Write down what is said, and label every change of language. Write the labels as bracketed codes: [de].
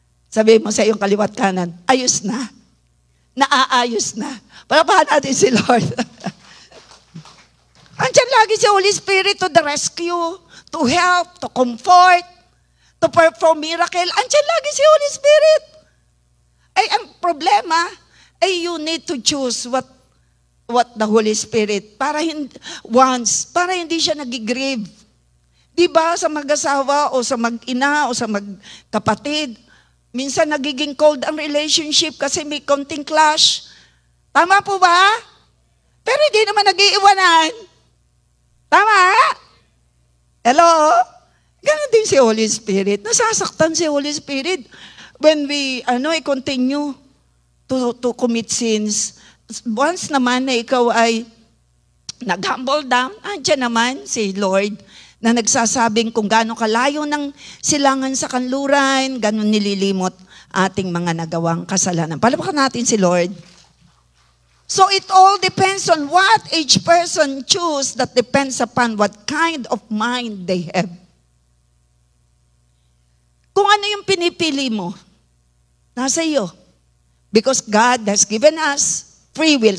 [tl] Sabi mo sa iyong kaliwat kanan, ayos na. Naaayos na. Parapahan natin si Lord. Andiyan lagi si [en] Holy Spirit to the rescue, to help, to comfort, to perform miracle. [tl] Andiyan lagi si Holy Spirit. Ay, ang problema, ay [en] you need to choose what the Holy Spirit, [tl] para hindi siya nagigrieve. Diba sa mag-asawa o sa mag-ina o sa magkapatid, minsan nagiging cold ang relationship kasi may konting clash. Tama po ba? Pero hindi naman nag-iiwanan. Tama? Hello? Ganon din si Holy Spirit. Nasasaktan si Holy Spirit [en] when we continue to commit sins. [tl] Once naman na ikaw ay nag-humble down, andyan naman si Lord na nagsasabing kung gaano kalayo ng silangan sa kanluran, gaano nililimot ating mga nagawang kasalanan. Palapakan natin si Lord. [en] So it all depends on what each person choose, that depends upon what kind of mind they have. [tl] Kung ano yung pinipili mo, nasa iyo. [en] Because God has given us free will.